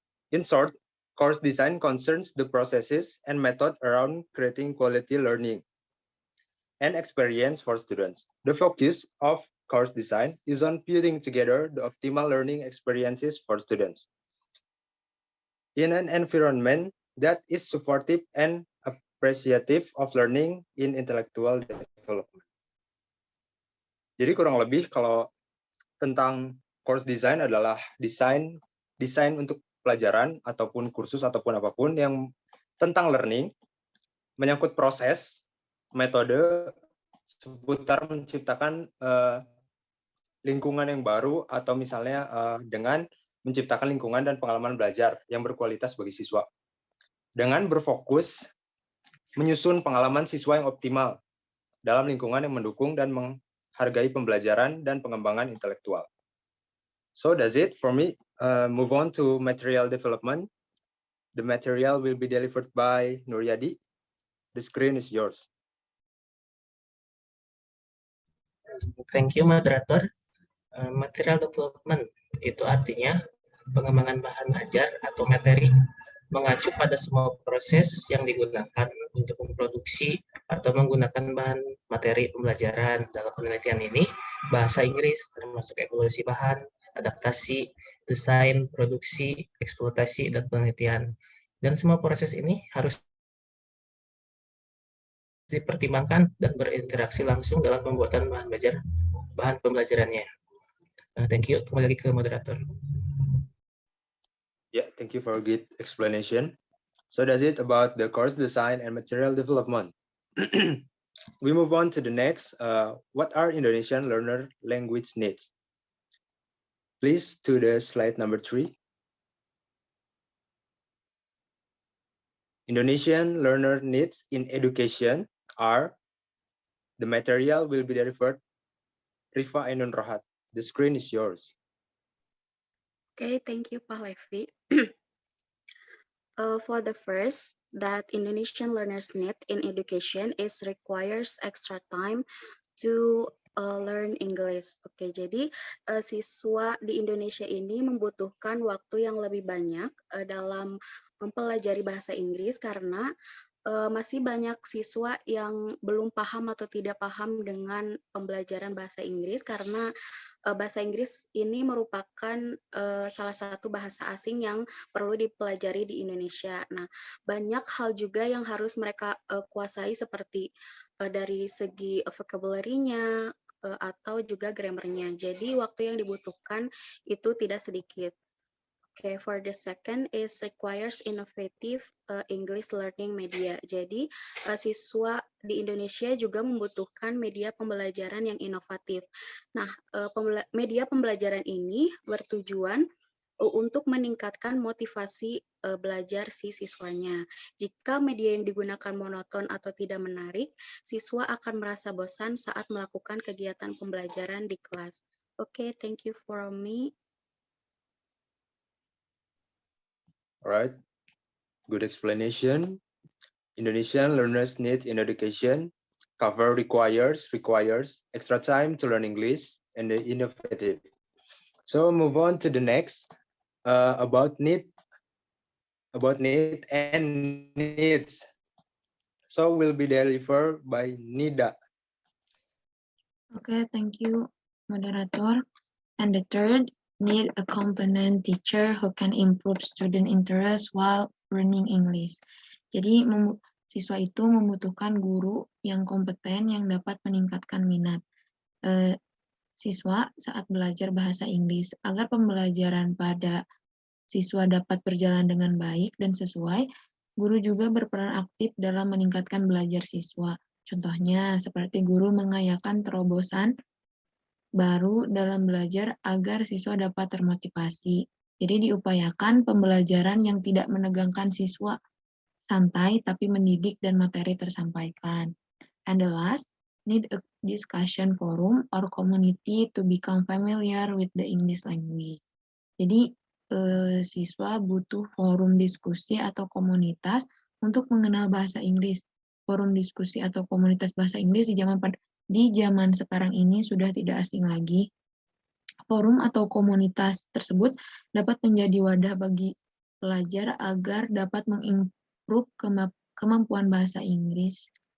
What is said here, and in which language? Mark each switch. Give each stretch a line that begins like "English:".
English: In short, course design concerns the processes and method around creating quality learning and experience for students. The focus of course design is on putting together the optimal learning experiences for students in an environment that is supportive and appreciative of learning in intellectual development.
Indonesian: Jadi kurang lebih kalau tentang
English: course design
Indonesian: adalah desain untuk pelajaran ataupun kursus ataupun apapun yang tentang learning, menyangkut proses, metode, seputar menciptakan lingkungan yang baru atau misalnya dengan menciptakan lingkungan dan pengalaman belajar yang berkualitas bagi siswa. Dengan berfokus menyusun pengalaman siswa yang optimal dalam lingkungan yang mendukung dan menghargai pembelajaran dan pengembangan intelektual.
English: So that's it for me. Move on to material development. The material will be delivered by Nuryadi. The screen is yours. Thank you, moderator.
Indonesian: Material development itu artinya pengembangan bahan ajar atau materi mengacu pada semua proses yang digunakan untuk memproduksi atau menggunakan bahan materi pembelajaran. Dalam penelitian ini, bahasa Inggris termasuk evaluasi bahan, adaptasi, desain, produksi, eksploitasi, dan penelitian. Dan semua proses ini harus dipertimbangkan dan berinteraksi langsung dalam pembuatan bahan pembelajarannya.
English: Thank you.
Indonesian: Kembali lagi ke moderator.
English: Yeah, thank you for a good explanation. So that's it about the course design and material development. We move on to the next. What are Indonesian learner language needs? Please to the slide number 3. Indonesian learner needs in education are, the material will be delivered Rifa Ainun Rohat. The screen is yours. Okay, thank you, Pak Levi. For the first, that Indonesian learners need in education is requires extra time to learn English.
Indonesian: Oke, jadi siswa di Indonesia ini membutuhkan waktu yang lebih banyak dalam mempelajari bahasa Inggris karena masih banyak siswa yang belum paham atau tidak paham dengan pembelajaran bahasa Inggris karena bahasa Inggris ini merupakan salah satu bahasa asing yang perlu dipelajari di Indonesia. Nah, banyak hal juga yang harus mereka kuasai seperti dari segi vocabulary-nya atau juga grammar-nya. Jadi waktu yang dibutuhkan itu tidak sedikit.
English: Okay, for the second is requires innovative English learning media.
Indonesian: Jadi siswa di Indonesia juga membutuhkan media pembelajaran yang inovatif. Nah, media pembelajaran ini bertujuan untuk meningkatkan motivasi belajar si siswanya. Jika media yang digunakan monoton atau tidak menarik, siswa akan merasa bosan saat melakukan kegiatan pembelajaran di kelas.
English: Okay, thank you for me. All right, good explanation. Indonesian learners need in education cover requires extra time to learn English and the innovative. So move on to the next about need and needs. So will be delivered by Nida. Okay, thank you, moderator. And the third, need a competent teacher who can improve student interest while learning English.
Indonesian: Jadi siswa itu membutuhkan guru yang kompeten yang dapat meningkatkan minat siswa saat belajar bahasa Inggris. Agar pembelajaran pada siswa dapat berjalan dengan baik dan sesuai, guru juga berperan aktif dalam meningkatkan belajar siswa. Contohnya seperti guru mengayakan terobosan baru dalam belajar agar siswa dapat termotivasi. Jadi diupayakan pembelajaran yang tidak menegangkan siswa, santai tapi mendidik dan materi tersampaikan.
English: And the last, need a discussion forum or community to become familiar with the English language.
Indonesian: Jadi siswa butuh forum diskusi atau komunitas untuk mengenal bahasa Inggris. Forum diskusi atau komunitas bahasa Inggris di zaman sekarang ini sudah tidak asing lagi. Forum atau komunitas tersebut dapat menjadi wadah bagi pelajar agar dapat mengimprove kemampuan bahasa Inggris.